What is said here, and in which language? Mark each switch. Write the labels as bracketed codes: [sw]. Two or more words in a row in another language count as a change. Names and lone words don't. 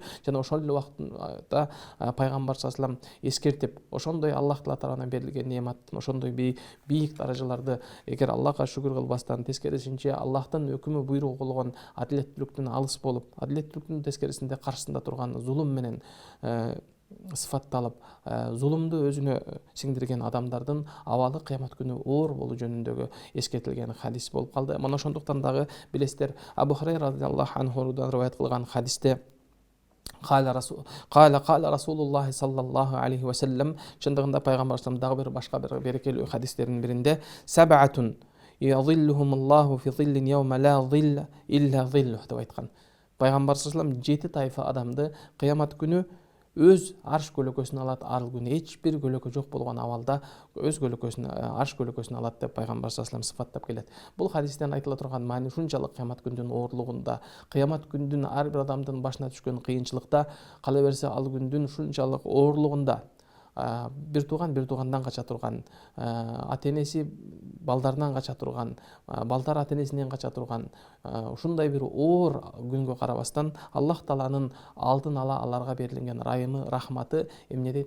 [ky] Жана ошол эле убакытта пайгамбар [ar] صلى الله عليه وسلم [ky] эскертип, ошондой Аллах Таала тарабынан берилген неаматтын, ошондой бийик даражаларды эгер Аллахка шүгүр кылбастан, тескерисинче Аллахтын өкүмү, буйругу болгон адилеттүүлүктүн алыс болуп, адилеттүүлүктүн тескерисинде каршысында турган зулум менен сыфатталып, зулумду өзүнө сиңдирген адамдардын абалы кыямат күнү оор болуу жөнүндөгү эскертилген хадис болуп калды. Мына ошондуктан дагы билесиздер, Абу Хурайра [ar] رضي الله عنه [ky] риваят кылган хадисте [ar] قال رسول الله صلى الله عليه وسلم, [ky] чындыгында пайгамбар саллаллаху дагы бир башка бир берекелүү хадистердин биринде [ar] سبعة يظلهم الله في ظل يوم لا ظل إلا ظله [ky] деп айткан. Пайгамбар [ar] صلى الله عليه وسلم [ky] 7 тайфа адамды кыямат күнү өз арш көлөкөсүн алат, ал күнү эч бир көлөкө жок болгон абалда өз көлөкөсүн, арш көлөкөсүн алат деп пайгамбар [ar] صلى الله عليه وسلم [ky] сыфаттап келет. Бул хадистен айтыла турган маани ушунчалык кыямат күндүн оорлугунда, кыямат күндүн ар бир адамдын башына түшкөн кыйынчылыкта, кала берсе ал күндүн ушунчалык оорлугунда бир туугандан кача турган, ата-энеси балдарынан кача турган, балдар ата-энесинен кача турган, ушундай бир оор күнгө карабастан Аллах Тааланын алдын ала аларга берилген райымы, рахматы эмне дейт?